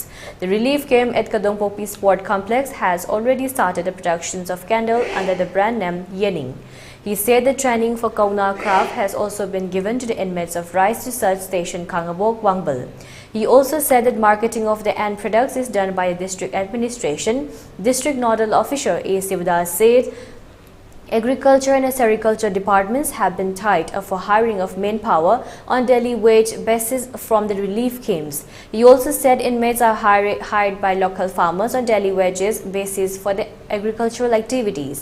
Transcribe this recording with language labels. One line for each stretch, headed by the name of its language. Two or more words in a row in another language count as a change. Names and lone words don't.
English: The relief camp at Kadongpopi Sport Complex has already started the productions of candle under the brand name Yening. He said the training for kauna craft has also been given to the inmates of Rice Research Station Kangabok, Wangbal. He also said that marketing of the end products is done by the district administration. District Nodal Officer A. Sivadas said agriculture and sericulture departments have been tied up for hiring of manpower on daily wage basis from the relief camps. He also said inmates are hired by local farmers on daily wages basis for the agricultural activities.